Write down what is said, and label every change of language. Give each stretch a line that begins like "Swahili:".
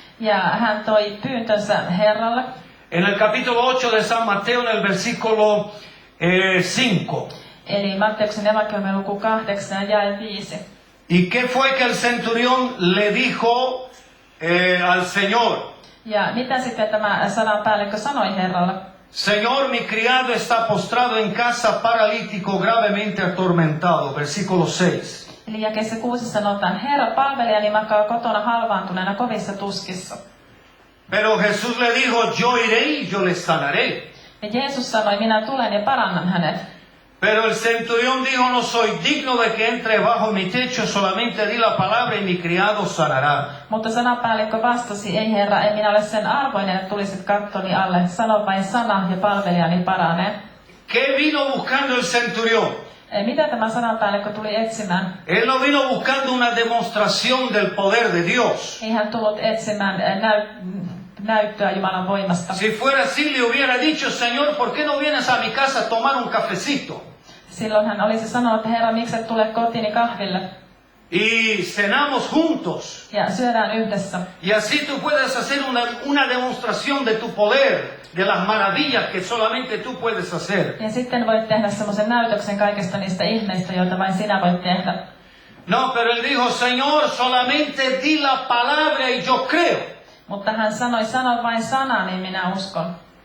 Finnish: Ja hän toi pyyntönsä Herralle.
Spanish: En el capítulo 8 de San Mateo, en el versículo 5.
Finnish: Eli Matteuksen evankeliumin luku 8 jae 5.
Spanish: ¿Y qué fue que el centurión le dijo al Señor?
Finnish: Ja mitä sitten tämä sadanpäällikkö sanoi Herralle?
Spanish: Señor, mi criado está postrado en casa, paralítico, gravemente atormentado. Versículo 6.
Finnish: Eli jakeessa 6 sanotaan, Herra, palvelijani makaa kotona halvaantuneena kovissa tuskissa.
Spanish: Pero Jesús le dijo, yo iré y yo le sanaré.
Finnish: Ja Jeesus sanoi, minä tulen ja parannan hänet.
Spanish: Pero el centurión dijo, no soy digno de que entre bajo mi techo, solamente di la palabra y mi criado sanará.
Finnish: Mutta sanapäällikkö vastasi, ei Herra, en minä ole sen arvoinen, että tulisit kattoni alle. Sano vain sana ja palvelijani paranee.
Spanish: ¿Qué vino buscando el centurión?
Finnish: Mitä tämä sanapäällikkö tuli etsimään?
Spanish: Él no vino buscando una demostración del poder de Dios.
Finnish: Ei hän tullut etsimään näyttöä Jumalan voimasta.
Spanish: Si fuera así, le hubiera dicho, Señor, ¿por qué no vienes a mi casa a tomar un cafecito?
Finnish: Silloin hän olisi sanonut, että Herra, miksi et tule kotiini kahville?
Spanish: Y cenamos juntos.
Finnish: Ja syödään yhdessä.
Spanish: Y así tú puedes hacer una demostración de tu poder, de las maravillas que solamente tú puedes hacer.
Finnish: Ja sitten voit tehdä semmoisen näytöksen kaikista niistä ihmeistä, joita vain sinä voit tehdä.
Spanish: No, pero él dijo, Señor, solamente di la palabra y yo creo.
Finnish: Mutta hän sanoi, sano vain sana, niin minä uskon.